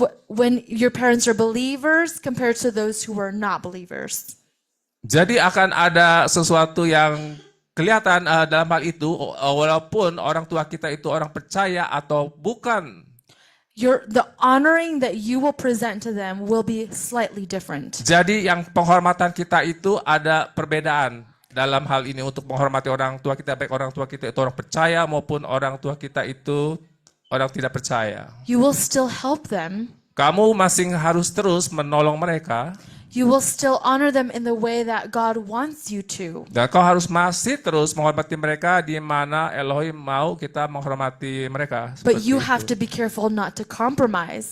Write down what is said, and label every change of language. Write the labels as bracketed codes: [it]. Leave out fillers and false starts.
[en] When your parents are believers compared to those who are not believers. [id] Jadi akan ada sesuatu yang kelihatan dalam hal itu walaupun orang tua kita itu orang percaya atau bukan. [en] The honoring that you will present to them will be slightly different. [id] Jadi yang penghormatan kita itu ada perbedaan dalam hal ini untuk menghormati orang tua kita, baik orang tua kita itu orang percaya maupun orang tua kita itu orang tidak percaya. [en] You will still help them. [id] Kamu masih harus terus menolong mereka. [en] You will still honor them in the way that God wants you to. [id] Dan kau harus masih terus menghormati mereka di mana Elohim mau kita menghormati mereka. [en] But you [id] itu. [en] have to be careful not to compromise